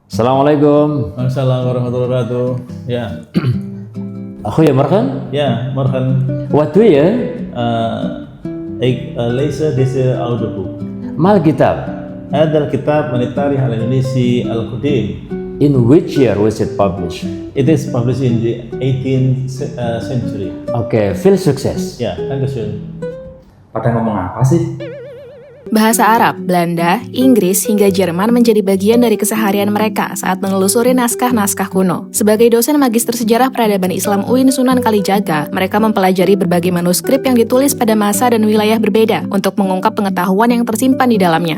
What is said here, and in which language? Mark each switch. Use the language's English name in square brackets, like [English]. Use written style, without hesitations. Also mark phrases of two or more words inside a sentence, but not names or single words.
[Arabic] السلام عليكم. السلام عليكم ورحمة الله وبركاته. [Indonesian] Ya, [Arabic] أخويا مرحبا. [Indonesian] ya, [Dutch] morgen. Wat doe je? Ik lees deze oude boek. [Arabic] ما الكتاب? هذا الكتاب من التاريخ الإندونيسي القديم. [English] In which year was it published? It is published in the 18th century. [Dutch] Oke, veel sukses. [German] Ya, dankeschön. [Indonesian] Pada ngomong apa sih? Bahasa Arab, Belanda, Inggris, hingga Jerman menjadi bagian dari keseharian mereka saat menelusuri naskah-naskah kuno. Sebagai dosen Magister Sejarah Peradaban Islam UIN Sunan Kalijaga, mereka mempelajari berbagai manuskrip yang ditulis pada masa dan wilayah berbeda untuk mengungkap pengetahuan yang tersimpan di dalamnya.